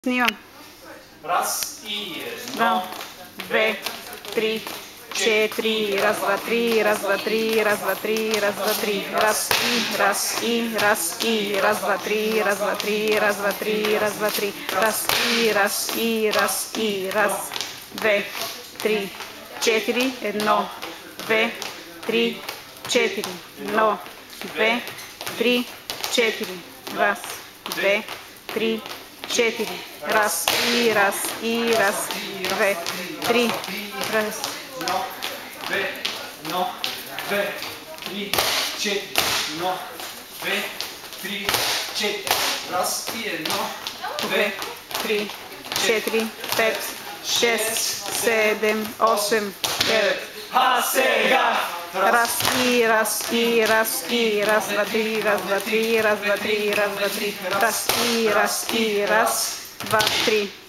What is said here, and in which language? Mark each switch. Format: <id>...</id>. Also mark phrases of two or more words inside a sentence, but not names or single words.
<bg>Снимам. Раз и Едно, две, три, четири. Раз, два, три, раз, два, три, раз, два, три, раз, два, три. Раз и, раз и, раз и. Раз, два, три, раз, два, три, раз, два, три, раз, два, три. Раз и, раз и, раз и. Раз, две, три, четири. Едно, две, три, четири. Едно, две, три, четири. Раз, две, три, четири. Раз и, раз и, раз, две, три. Раз. едно, две, три, четири, едно, две, три, четири. Раз и едно, Две, три, четири, пет, шест, седем, осем, девет. А сега! Раз и, раз и, раз и. Раз, два, три, раз, два, три, раз, два, три, раз, два, три. Раз и, раз и, раз, два, три.</bg>